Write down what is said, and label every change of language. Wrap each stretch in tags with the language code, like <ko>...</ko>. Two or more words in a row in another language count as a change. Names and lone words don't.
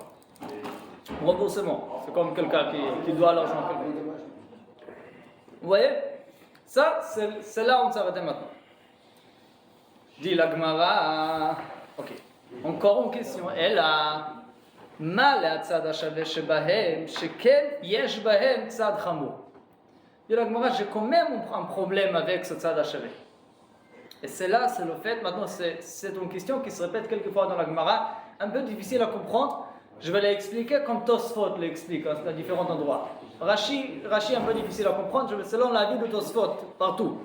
<fr>Remboursement. C'est comme quelqu'un qui doit l'argent à quelqu'un. Vous voyez? Ça, c'est là où on s'arrête maintenant. Dit la Gemara. Ok. Encore une question. Elle a mal à</fr> <he>צד השוה שבהם שכל יש בהם צד חמור.</he> <fr>Dit la Gemara, j'ai quand même un problème avec ce</fr> <he>צד השוה.</he> <fr>Et c'est là, c'est le fait, maintenant c'est une question qui se répète quelquefois dans la Gemara, un peu difficile à comprendre. Je vais l'expliquer comme Tosfot l'explique à différents endroits. Rashi est un peu difficile à comprendre, selon l'avis de Tosfot, partout.</fr>